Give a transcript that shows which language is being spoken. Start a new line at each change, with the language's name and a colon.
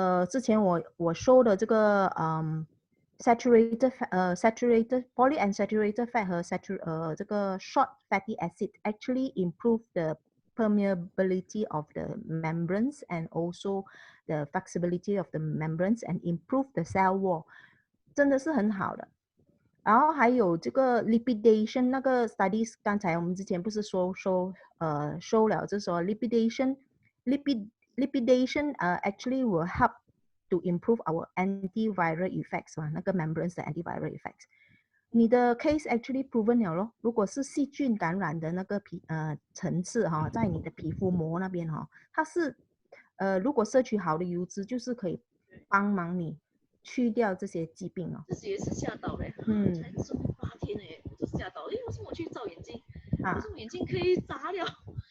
Chinese: 之前我说的这个
English: saturated polyunsaturated fat 和这个 short fatty acid actually improve the permeability of the membranes and also the flexibility of the membranes and improve the cell wall，
Chinese: 真的是很好的。然后还有这个 lipidation 那个 studies， 刚才我们之前不是说了，就是说
English: lipidation actually will help to improve our antiviral effects
Chinese: 嘛，那个 membranes 的 antiviral effects。你的 case
English: actually proven
Chinese: 了咯，如果是细菌感染的那个层次哈，在你的皮肤膜那边哈，它是如果摄取好的油脂，就是可以帮忙你去掉这些疾病哦。自己也是吓到嘞，才生8天哎，我就吓到，为什么我去照眼睛，为什么眼睛可以眨了？